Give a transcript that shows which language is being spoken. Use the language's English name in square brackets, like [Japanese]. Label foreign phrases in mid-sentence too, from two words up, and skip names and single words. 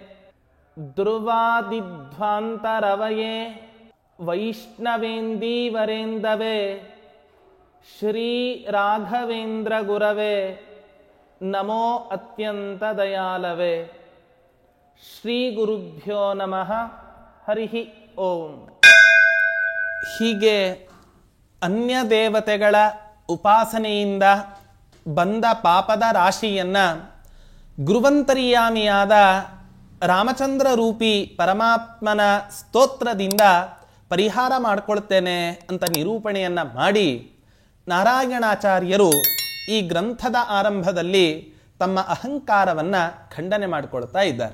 [Sanskrit] ध्रुवादिध्वान्तरवये वैष्णवेन्दीवरेन्दवे श्रीराघवेन्द्रगुरवे नमो अत्यन्तदयालवे. ಶ್ರೀಗುರುಭ್ಯೋ ನಮಃ. ಹರಿ ಓಂ. [Kannada] ಹೀಗೆ ಅನ್ಯ ದೇವತೆಗಳ ಉಪಾಸನೆಯಿಂದ ಬಂದ ಪಾಪದ ರಾಶಿಯನ್ನ ಗುರುವಂತರ್ಯಾಮಿಯಾದ ರಾಮಚಂದ್ರ ರೂಪಿ ಪರಮಾತ್ಮನ ಸ್ತೋತ್ರದಿಂದ ಪರಿಹಾರ ಮಾಡಿಕೊಳ್ತೇನೆ ಅಂತ ನಿರೂಪಣೆಯನ್ನ ಮಾಡಿ ನಾರಾಯಣಾಚಾರ್ಯರು ಈ ಗ್ರಂಥದ ಆರಂಭದಲ್ಲಿ ತಮ್ಮ ಅಹಂಕಾರವನ್ನ ಖಂಡನೆ ಮಾಡಿಕೊಳ್ತಾ ಇದ್ದಾರೆ.